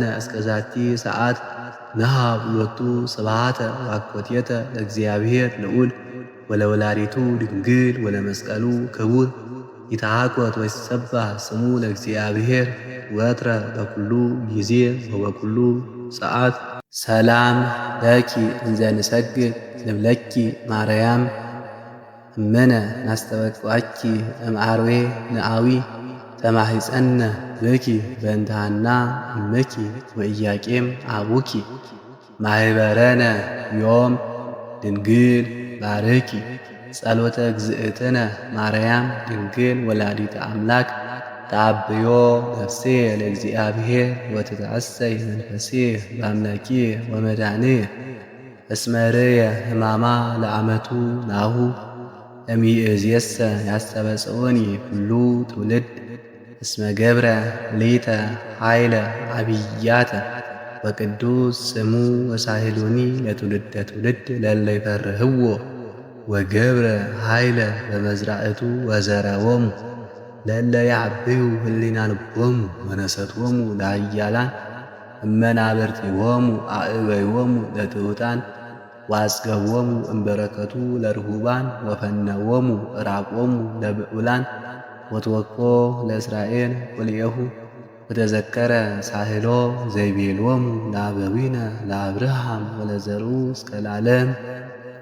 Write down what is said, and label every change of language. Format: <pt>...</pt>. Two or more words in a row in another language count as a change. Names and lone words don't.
<gez>እስከ ዛቲ ሰዓት ንሃብ ሎቱ ስብሐተ ወአኮቴተ ለእግዚአብሔር ልዑል ወለወላዲቱ ድንግል ወለመስቀሉ ክቡር። ይትሐኮት ወይትሰባህ ስሙ ለእግዚአብሔር ወትረ በኩሉ ጊዜ ወበኩሉ ሰዓት። ሰላም ለኪ እንዘ ንሰግድ ንብለኪ ማርያም እምነ ናስተበቅዐኪ እምአርዌ ንአዊ። ተማሂፀነ ብኪ በእንተ ሐና እምኪ ወኢያቄም አቡኪ። ማኅበረነ ዮም ድንግል ባርኪ። ጸሎተ እግዝእትነ ማርያም ድንግል ወላዲተ አምላክ። ተአብዮ ነፍሴ ለእግዚአብሔር ወትትዐሰይ መንፈሴ በአምላኪየ ወመድኃኒየ። እስመ ርእየ ሕማማ ለዓመቱ ናሁ እምይእዜሰ ያስተበጽዖኒ ኩሉ ትውልድ። እስመ ገብረ ሊተ ኃይለ ዓቢያተ ወቅዱስ ስሙ ወሳህሉኒ ለትውልደ ትውልድ ለእለ ይፈርህዎ። ወገብረ ኃይለ በመዝራእቱ ወዘረዎሙ ለእለ ያዕብዩ ህሊና ልቦሙ ወነሰቶሙ ለኃያላን እመናብርቲሆሙ አእበዮሙ ለትሑታን ወአጽገቦሙ እምበረከቱ ለርሁባን ወፈነዎሙ ዕራቆሙ ለብዑላን ወትወክፎ ለእስራኤል ቁልኤሁ ወተዘከረ ሳህሎ ዘይቤሎሙ ለአበዊነ ለአብርሃም ወለዘርኡ እስከ ለዓለም</gez>